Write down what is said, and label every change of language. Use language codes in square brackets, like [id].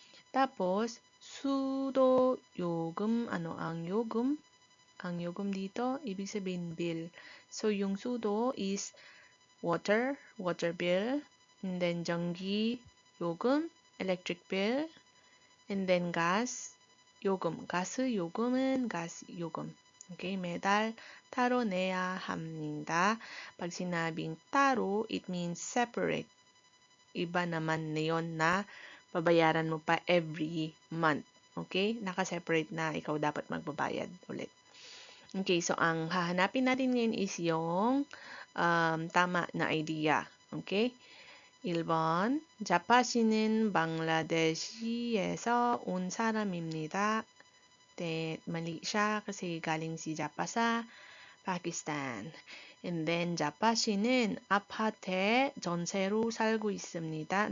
[tl] Tapos, 수도 요금, ano ang 요금? Ang 요금 dito, ibig sabihin bill. [en] So, yung 수도 is water bill, and then [ko] 전기 요금, [en] electric bill, and then gas 요금, [ko] 가스 요금은 [en] gas 요금. [ko] Okay, 매달 따로 내야 합니다. [tl] Pag sinabing 따로, [en] it means separate. [tl] Iba naman na yun na babayaran mo pa [en] every month. [tl] Okay? Naka-separate na ikaw dapat magbabayad ulit. Okay, so ang hahanapin natin ngayon is yung tama na idea. [en] Okay? [ko] 1번, 자파 씨는 방글라데시에서 온 사람입니다. 네, [tl] mali siya kasi galing si Japa sa Pakistan. [en] And then [ko] 자파 씨는 아파트에 전세로 살고 있습니다.